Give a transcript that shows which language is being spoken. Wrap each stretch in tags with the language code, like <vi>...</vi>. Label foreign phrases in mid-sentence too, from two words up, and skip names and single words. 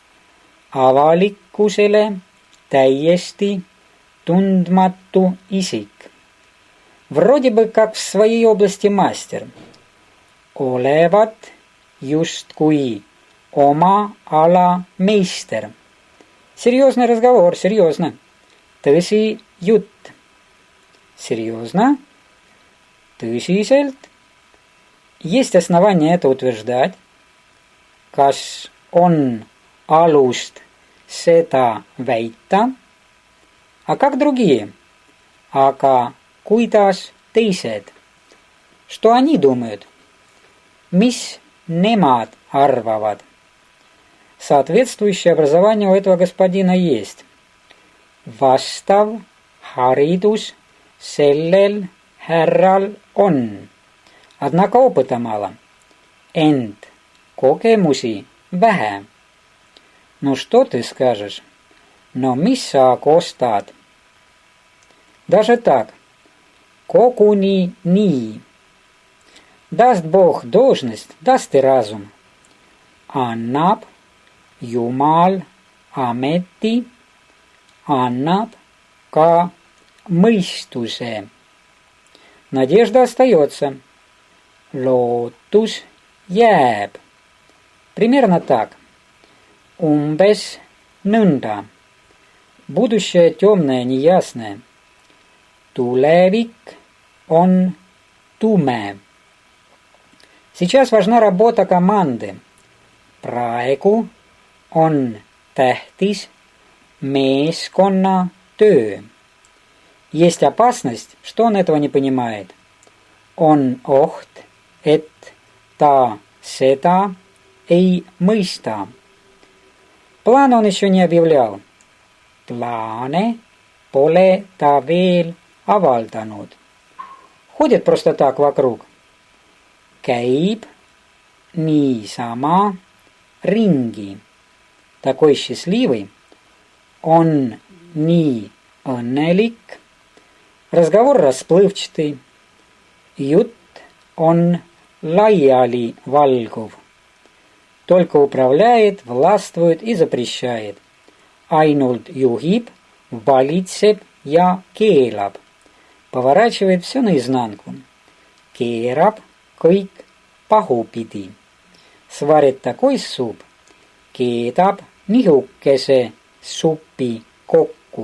<et>Avalikkusele täiesti tundmatu isik.</et> <ru>Вроде бы как в своей области мастер.</ru> <et>Olevat justkui oma ala meister.</et> <ru>Серьезный разговор, серьезно.</ru> <et>Tõsi jutt.</et> <ru>Серьезно?</ru> <et>Tõsiselt?</et> <ru>Есть основания это утверждать.</ru> <et>Kas on alust seda väita?</et> <ru>А как другие?</ru> <et>Aga kuidas teised?</et> <ru>Что они думают?</ru> <et>Mis nemad arvavad?</et> <ru>Соответствующее образование у этого господина есть.</ru> <et>Vastav haridus sellel härral on.</et> <ru>Однако опыта мало.</ru> <et>Ent kogemusi vähe.</et> <ru>Ну что ты скажешь?</ru> <et>No mis sa kostad?</et> <ru>Даже так.</ru> <et>Koguni nii.</et> <ru>Даст Бог должность, даст и разум.</ru> <et>Annab Jumal ameti, annab ka mõistuse.</et> <ru>Надежда остается.</ru> <et>Lootus jääb.</et> <ru>Примерно так.</ru> <et>Umbes nõnda.</et> <ru>Будущее темное, неясное.</ru> <et>Tulevik on tume.</et> <ru>Сейчас важна работа команды.</ru> <et>Praegu on tähtis meeskonna töö.</et> <ru>Есть опасность, что он этого не понимает.</ru> <et>On oht, et ta seda ei mõista.</et> <ru>План он еще не объявлял.</ru> <et>Plaane pole ta veel avaldanud.</et> <ru>Ходит просто так вокруг.</ru> <et>Käib niisama ringi.</et> <ru>Такой счастливый. Он</ru> <et>nii õnnelik.</et> <ru>Разговор расплывчатый.</ru> <et>Jutt on laialivalguv.</et> <ru>Только управляет, властвует и запрещает.</ru> <et>Ainult juhib, valitseb ja keelab.</et> <ru>Поворачивает все наизнанку.</ru> <et>Keerab kõik pahupidi.</et> <ru>Сварит такой суп.</ru> <et>Keedab nihukese supi kokku.</et>